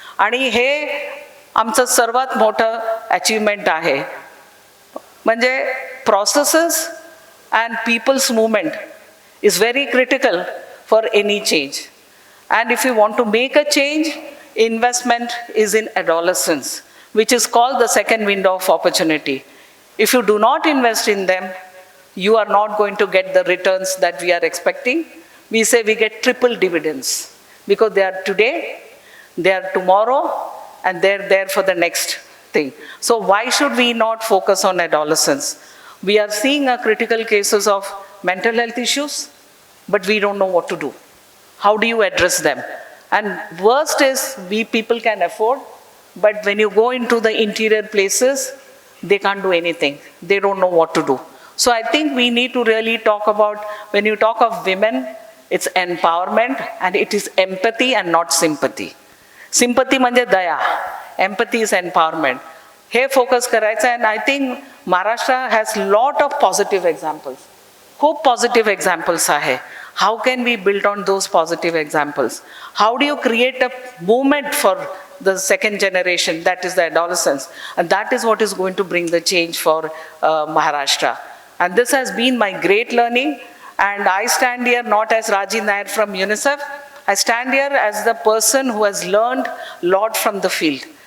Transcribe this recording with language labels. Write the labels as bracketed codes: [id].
[mr] आणि हे आमचं सर्वात मोठं अचीवमेंट आहे. [en] म्हणजे processes and people's movement is very critical for any change. And if you want to make a change, investment is in adolescence, which is called the second window of opportunity. If you do not invest in them, you are not going to get the returns that we are expecting. We say we get triple dividends because they are today, they are tomorrow, and they're there for the next thing. So why should we not focus on adolescence? We are seeing critical cases of mental health issues, but we don't know what to do. How do you address them? And worst is we people can afford, but when you go into the interior places, they can't do anything. They don't know what to do. So I think we need to really talk about, when you talk of women, it's empowerment and it is empathy and not sympathy. Sympathy [mr] म्हणजे दया, [en] empathy is empowerment. [mr] हे focus करायचं. [en] and I think Maharashtra has lot of positive examples, [mr] खूप positive examples आहे. [en] How can we build on those positive examples? How do you create a movement for the second generation, that is the adolescence, and that is what is going to bring the change for Maharashtra. And this has been my great learning, and I stand here not as Raji Nair from UNICEF, I stand here as the person who has learned a lot from the field.